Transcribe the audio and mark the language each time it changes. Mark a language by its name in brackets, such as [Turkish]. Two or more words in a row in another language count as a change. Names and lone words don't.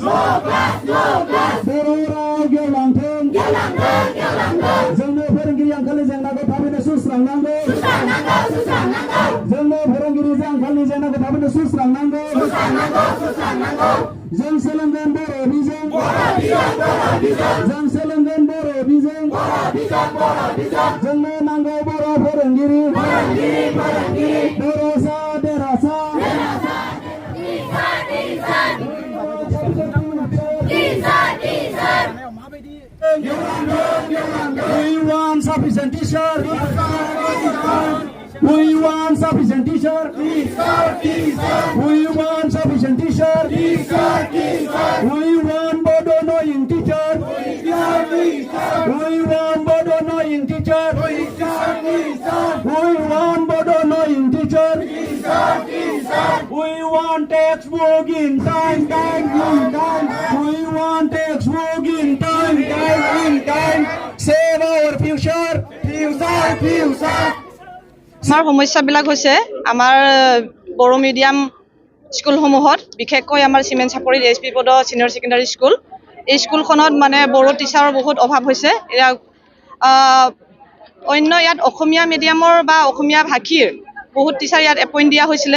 [Bodo] Berorang gelangteng. जोंनो फोरोंगिरि आंखालनि जेंनाखौ थाबैनो सुस्रांनांगौ। जोंनो फोरोंगिरि आंखालनि जेंनाखौ थाबैनो सुस्रांनांगौ। जों सोलोंगोन बर' बिजों। जों सोलोंगोन बर' बिजों। जोंनो नांगौ बर' फोरोंगिरि। देरहासा देरहासा। [English] We want sufficient teacher. We want sufficient teacher. We want sufficient teacher. We want bodo knowing teacher. We want bodo knowing teacher. We want bodo knowing teacher. We want textbook in time. We want textbook in time. Save our future. [Assamese] আমাৰ সমস্যাবিলাক হৈছে আমাৰ বড়ো [English] medium schoolsসমূহত [Assamese] বিশেষকৈ আমাৰ চিমেণ্ট চাপৰিত SP পদ চিনিয়ৰ ছেকেণ্ডাৰী স্কুল এই স্কুলখনত মানে বড়ো টিচাৰৰ বহুত অভাৱ হৈছে। এয়া অন্য ইয়াত অসমীয়া মিডিয়ামৰ বা অসমীয়া ভাষীৰ বহুত টিচাৰ ইয়াত এপইণ্ট দিয়া হৈছিলে।